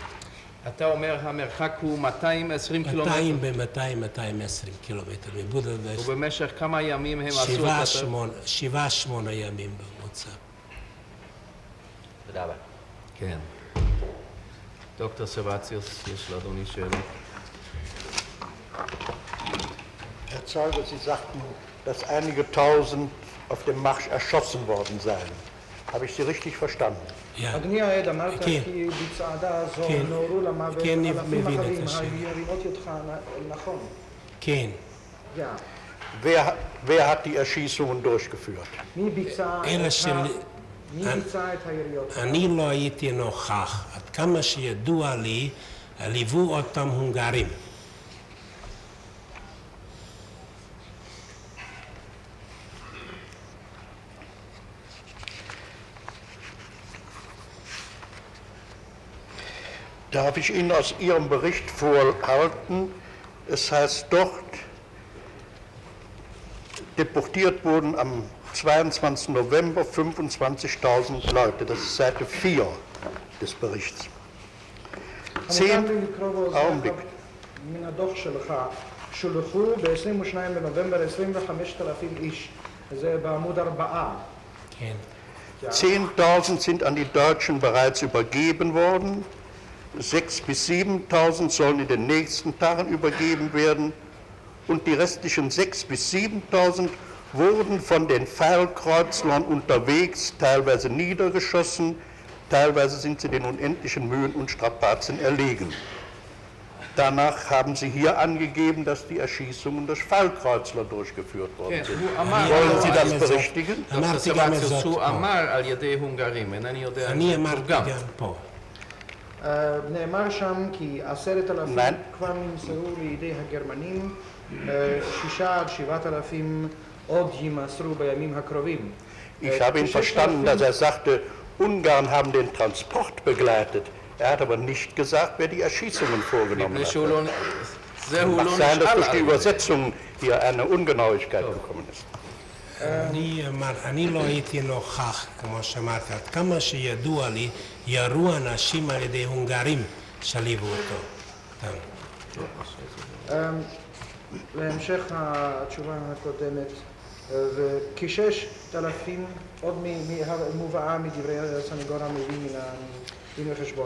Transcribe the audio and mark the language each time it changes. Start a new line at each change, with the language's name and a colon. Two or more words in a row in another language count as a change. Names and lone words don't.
Hebrew: אתה אומר המרחק הוא 220 קילומטר? 220 קילומטר מבודפשט. ובמשך כמה ימים הם עשו את זה? 7-8 ימים במוצא. תודה רבה. כן. דוקטור סבציוס, יש לאדוני שאלות?
German: Herr Zeuge, Sie sagten, dass einige Tausend auf dem Marsch erschossen worden seien. Habe ich Sie richtig verstanden? Ja.
Hebrew: אדוני העד, אמרת כן. כי בצעדה הזו כן. נורו למוות כן, אלפים מבין את אחרים, השאלה. הראיתי אותך נכון. כן.
German: Ja. Wer hat die Erschießungen durchgeführt? מי ביצע אלה שלי... את היריות? אני לא הייתי נוכח. עד כמה שידוע לי, ליוו אותם הונגרים. Darf ich Ihnen aus Ihrem Bericht vorhalten, es heißt dort, deportiert wurden am 22. November 25.000 Leute. Das ist Seite 4 des Berichts. Augenblick.
Hebrew: מן הדוח שלך, שולחו ב-22 בנובמבר 25,000 איש. זה בעמוד 4. כן.
German: 10.000 sind an die Deutschen bereits übergeben worden. 6.000 bis 7.000 sollen in den nächsten Tagen übergeben werden. Und die restlichen 6.000 bis 7.000 wurden von den Pfeilkreuzlern unterwegs, teilweise niedergeschossen, teilweise sind sie den unendlichen Mühen und Strapazen erlegen. Danach haben Sie hier angegeben, dass die Erschießungen durch Pfeilkreuzler durchgeführt worden sind. Wollen Sie das berichtigen?
Hebrew: אמרתי גם את זאת סבציוס, הוא פה. אמר על ידי הונגרים, אינני יודע אני אם זה אמרתי תורגם. גם פה. נאמר שם כי 10,000
German: Nein.
Hebrew: כבר נמסרו לידי הגרמנים, 6,000 עד 7,000 עוד יימסרו בימים הקרובים.
German: Ich habe ihn verstanden, dass er sagte, Ungarn haben den Transport begleitet. Er hat aber nicht gesagt, wer die Erschießungen vorgenommen
Hebrew: מפני
German: hat.
Hebrew: שהוא לא... זה הוא
German: Mag
Hebrew: לא
German: sein, dass
Hebrew: נשאל
German: durch die
Hebrew: על זה.
German: Übersetzung hier eine Ungenauigkeit gekommen ist.
Hebrew: אני לא הייתי נוכח, כמו שאמרתי, עד כמה שידוע לי, ירו אנשים על ידי הונגרים שליוו אותו. להמשך התשובה הקודמת, וכ-6,000 עוד מובאה מדברי הסנגור המביא מן הדין וחשבון.